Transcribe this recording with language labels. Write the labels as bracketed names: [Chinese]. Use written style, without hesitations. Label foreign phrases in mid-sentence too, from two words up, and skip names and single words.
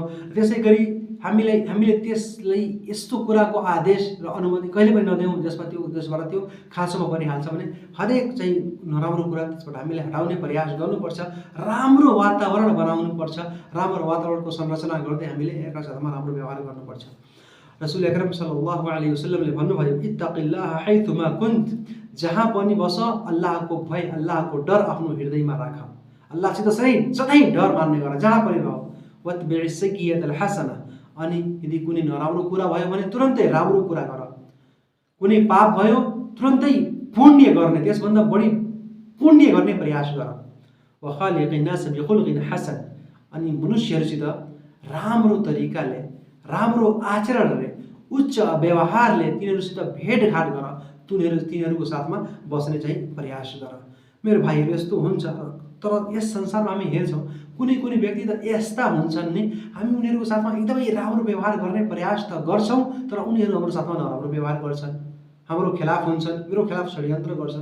[Nepali] त्यसै गरी हामीले त्यसलाई यस्तो कुराको आदेश र अनुमति कहिले पनि नदेऊ जसबाट त्यो खाँचोमा परिहाल्छ भने हरेक चाहिँ नराम्रो कुरा त्यसबाट हामीले हटाउने प्रयास गर्नुपर्छ। राम्रो वातावरण बनाउनुपर्छ, राम्रो वातावरणको संरचना गर्दै हामीले एकअर्कासँग राम्रो व्यवहार गर्नुपर्छ। [Arabic] الرسول الأكرم صلى الله عليه وسلم [Nepali] भन्नुभयो [Arabic] اتق الله حيثما كنت, [Nepali] जहाँ पनि बस अल्लाहको भय अल्लाहको डर आफ्नो हृदयमा राख। अल्लाहसित सधैँ डर मान्ने गर जहाँ पनि रह। [Arabic] وأتبع السيئة الحسنة, [Nepali] अनि यदि कुनै नराम्रो कुरा भयो भने तुरन्तै राम्रो कुरा गर। कुनै पाप भयो तुरन्तै पुण्य गर्ने, त्यसभन्दा बढी पुण्य गर्ने प्रयास गर। [Arabic] وخالق الناس بخلق حسن, [Nepali] अनि मनुष्यहरूसित राम्रो तरिकाले राम्रो आचरणले उच्च व्यवहारले तिनीहरूसित भेटघाट गर। तिनीहरूको साथमा बस्ने चाहिँ प्रयास गर। मेरो भाइहरू यस्तो हुन्छ, तर यस संसारमा हामी हेर्छौँ कुनै व्यक्ति त यस्ता हुन्छन् नि, हामी उनीहरूको साथमा एकदमै राम्रो व्यवहार गर्ने प्रयास त गर्छौँ, तर उनीहरू हाम्रो साथमा नराम्रो व्यवहार गर्छन्, हाम्रो खिलाफ हुन्छन्, मेरो खिलाफ षड्यन्त्र गर्छन्।